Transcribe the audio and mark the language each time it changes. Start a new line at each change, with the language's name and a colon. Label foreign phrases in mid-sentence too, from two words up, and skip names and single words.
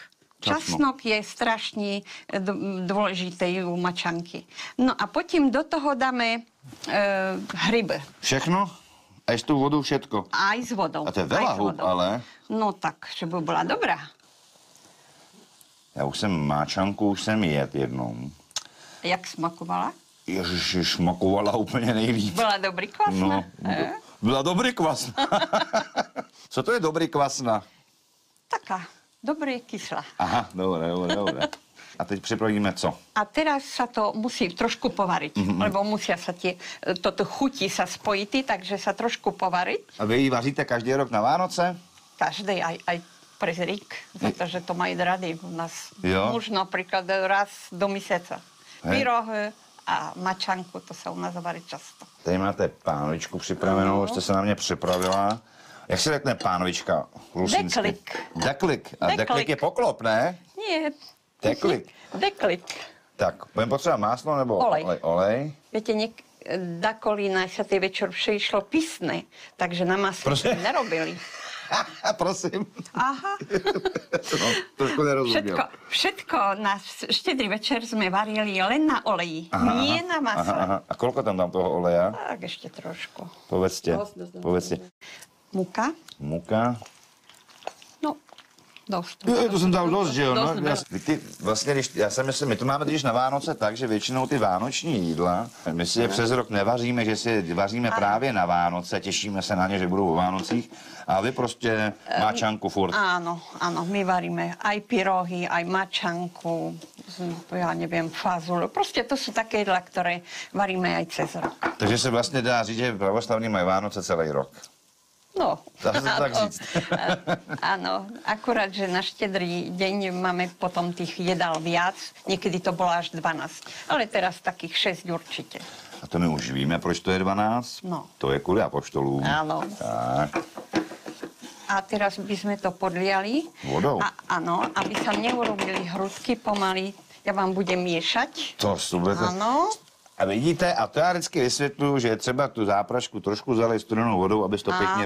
Slovak: Časnok je strašne dôležitý u mačanky. No a potom do toho dáme hryby. Všechno? Aj s tou vodou všetko? Aj s vodou. A to je veľa húb, ale... No tak, že by bola dobrá.
Czech: Já už jsem máčanku, už jsem jet jednou.
Slovak: Jak smakovala?
Czech: Ježiši, šmakovala úplně nejlíp. Byla dobrý kvasna? No, byla dobrý kvasna. Co to je dobrý kvasna?
Slovak: Taká, dobrý kyslá.
Czech: Aha, dobré. A teď připravíme co?
Slovak: A teraz sa to musí trošku povariť, lebo musia sa toto chutí sa spojiť, takže sa trošku povariť.
Czech: A vy ji vaříte každý rok na Vánoce?
Slovak: Každý, aj pre Rík, za to, že to majú rady u nás.
Czech: Jo.
Slovak: Muž napríklad raz do mesiaca. Hej. Pyrohy a mačanku, to sa u nás varí často.
Czech: Tady máte pánovičku připravenou, jste se na mě připravila. Jak se řekne pánovička? Rusinsky?
Slovak: Deklik.
Czech: Deklik. A
Slovak: Deklik.
Czech: deklik je poklop, ne?
Slovak: Nie. Deklik.
Czech: Deklik. Tak, budeme potřebovat máslo nebo
Slovak: Olej.
Czech: olej?
Slovak: Viete, dakolí na Svätý večer išlo pysné, takže na masle
Czech: Prosím?
Slovak: nerobili. Prosím.
Czech: Aha. No, trošku nerozuměl.
Slovak: Všetko na Štedrý večer sme varili len na oleji, nie na masle.
Czech: Aha.
Slovak: A koľko tam dám toho oleja? Tak ešte trošku. Povedzte. Muka? Muka. No, dosť.
Czech: Jo, to jsem dal dost, že jo? No, Dost. ty, vlastně, já jsem myslel, my to máme totiž na Vánoce tak, že většinou ty vánoční jídla, my si je přes rok nevaříme, že si je vaříme právě na Vánoce, těšíme se na ně, že budou o Vánocích, a vy prostě máčanku furt.
Slovak: Áno, my varíme aj pyrohy, aj mačanku, ja neviem, fazulu. Proste to sú také jedlá, ktoré varíme aj cez rok.
Czech: Takže se vlastně dá říct, že pravoslavní mají Vánoce celý rok. No, Dá se to tak říct.
Slovak: Áno, akurát, že na Štedrý deň máme potom tých jedál viac, niekedy to bolo až 12, ale teraz takých 6 určite.
Czech: A to my už víme, proč to je 12?
Slovak: No.
Czech: To je kvůli apoštolům.
Slovak: Áno. Tak. A teraz by sme to podliali.
Czech: Vodou?
Slovak: Áno, aby sa neurobili hrudky pomaly. Ja vám budem miešať.
Czech: To budete...
Slovak: Áno.
Czech: A vidíte, a to já vždycky vysvětluju, že je třeba tu záprašku trošku zalej studenou vodou, aby to pěkně